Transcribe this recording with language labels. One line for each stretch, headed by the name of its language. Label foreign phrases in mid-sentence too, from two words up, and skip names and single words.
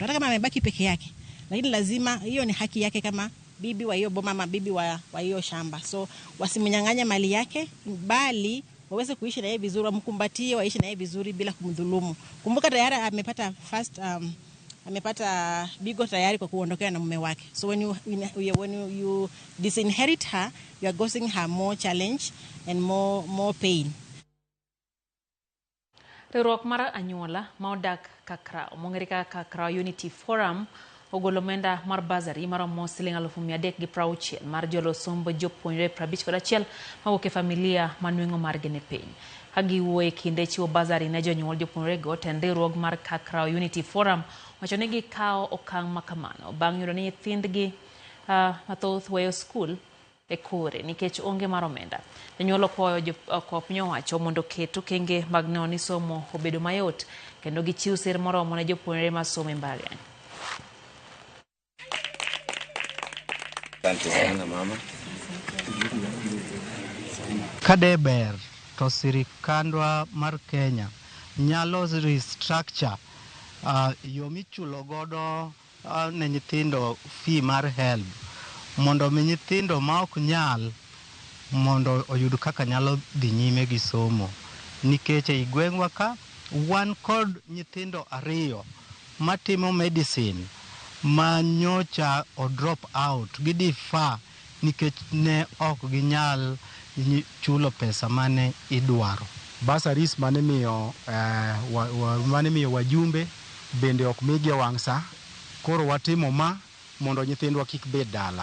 Swahili: Hata kama amebaki peke yake, lakini lazima hiyo ni haki yake kama bibi wa hiyo boma, bibi wa hiyo shamba. So wasimnyang'anya mali yake, bali waweze kuishi na yeye vizuri, wamkumbatie, waishi na yeye vizuri bila kumdhulumu. Kumbuka tayari amepata bigo tayari kwa kuondokea na mume wake.
English: So when you disinherit her, you are causing her more challenge and more pain.
Luo (Kenya and Tanzania): Riwruok mar anyuola ma odak Kakrao, mongerika Kakrao Unity Forum, ogolo omenda mar basari maromo Sh360,000 mar jolo sombo jopuonjre 51 mawuok e familia manweng'o margi ni piny. Kagiwuoyo e kinde chiwo basari ne jonyuol jopuonjrego, tend riwruok mar Kakrao Unity Forum wacho ni gikawo okang' makamano bang' yudo ni nyithindgi mathoth weyo skul e kore nikech onge mar omenda. Jonyuol okwayo piny owacho mondo oket okenge mag neno ni somo obedo mayot kendo gichiw sir moromo ne jopuonjre masomo e mbalariany.
Swahili: Asante sana mama.
Luo (Kenya and Tanzania): Kadeber to sirikandwa mar Kenya nyalo restructure yo michulo godo ne nyithindo fee mar HELB mondo mi nyithindo ma ok nyal mondo oyud kaka nyalo dhi nyime gi somo, nikech e gweng'wa ka wan kod nyithindo 2 matimo medicine ma nyocha o
English: drop out
Luo (Kenya and Tanzania): gidifa nikech ne ok ginyal chulo pesa mane idwaro. Basaris mane miyo wajumbe bende ok migi wang'sa, koro watimo ma mondo nyithindwa kik bed dala.